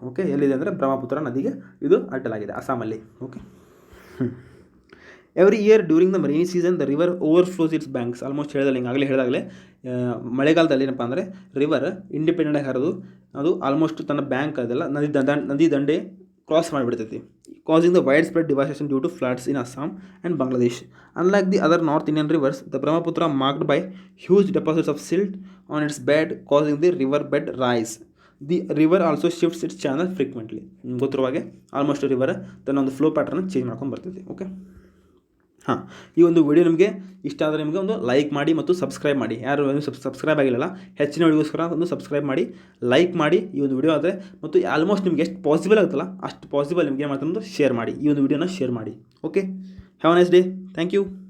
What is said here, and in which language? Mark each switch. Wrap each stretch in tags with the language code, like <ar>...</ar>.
<en>okay,</en> <kn>ಎಲ್ಲಿದೆ ಅಂದರೆ ಬ್ರಹ್ಮಪುತ್ರ ನದಿಗೆ ಇದು ಅಡ್ಡಲಾಗಿದೆ, ಅಸ್ಸಾಮಲ್ಲಿ.</kn> <en>Okay, every year during the rainy season the river overflows its banks.</en> <kn>Almost ಹೇಳಿದಾಗಲೇ ಮಳೆಗಾಲದಲ್ಲಿ ಏನಪ್ಪ ಅಂದರೆ ರಿವರ್ ಇಂಡಿಪೆಂಡೆಂಟಾಗಿ ಹರಿದು ಅದು ಆಲ್ಮೋಸ್ಟ್ ತನ್ನ ಬ್ಯಾಂಕ್ ಅದೆಲ್ಲ ನದಿ ದಂಡೆ cross ಮಾಡಿಬಿಡ್ತೈತಿ,</kn> <en>causing the widespread devastation due to floods in Assam and Bangladesh. Unlike the other North Indian rivers, the Brahmaputra marked by huge deposits of silt on its bed, causing the river bed rise. The river also shifts its channel frequently.</en> <kn>ಗೊತ್ತಿರುವಾಗೆ almost river ತನ್ನ ಒಂದು flow pattern change ಮಾಡ್ಕೊಂಡು ಬರ್ತೈತಿ. Okay, ಈ ಒಂದು video ನಿಮಗೆ ಇಷ್ಟ ಆದರೆ ನಿಮಗೆ ಒಂದು ಲೈಕ್ ಮಾಡಿ ಮತ್ತು ಸಬ್ಸ್ಕ್ರೈಬ್ ಮಾಡಿ. ಯಾರು ಸಬ್ಸ್ಕ್ರೈಬ್ ಆಗಿಲ್ಲ ಹೆಚ್ಚಿನ ವಿಡಿಯೋಸ್ಕರ ಒಂದು ಸಬ್ಸ್ಕ್ರೈಬ್ ಮಾಡಿ, ಲೈಕ್ ಮಾಡಿ ಈ ಒಂದು ವಿಡಿಯೋ ಆದರೆ, ಮತ್ತು ಆಲ್ಮೋಸ್ಟ್ ನಿಮಗೆ ಎಷ್ಟು ಪಾಸಿಬಲ್ ಆಗುತ್ತಲ್ಲ ಅಷ್ಟು ಪಾಸಿಬಲ್ ನಿಮಗೆ ಏನು ಮಾಡ್ತಾರೆ ಶೇರ್ ಮಾಡಿ, ಈ ಒಂದು ವಿಡಿಯೋನ ಶೇರ್ ಮಾಡಿ. Okay,</kn> <en>Have a nice day.</en> <kn>Thank you.</kn>